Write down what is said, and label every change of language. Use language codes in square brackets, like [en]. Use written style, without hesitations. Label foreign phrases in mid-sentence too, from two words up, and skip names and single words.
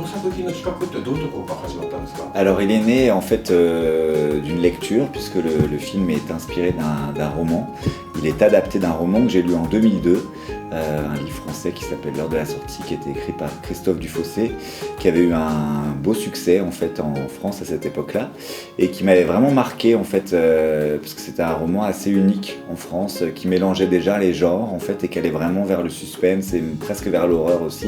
[ja] きの企画ってどういうところから始まったんですか？ [fr] Alors il est né en fait d'une lecture, puisque le film est inspiré d'un roman. Il est adapté d'un roman que j'ai lu en 2002, un livre français qui s'appelle L'heure de la sortie, qui était écrit par Christophe Dufossé, qui avait eu un beau succès en fait en France à cette époque-là, et qui m'avait vraiment marqué en fait, parce que c'était un roman assez unique en France, qui mélangeait déjà les genres en fait, et qui allait vraiment vers le suspense et presque vers l'horreur aussi.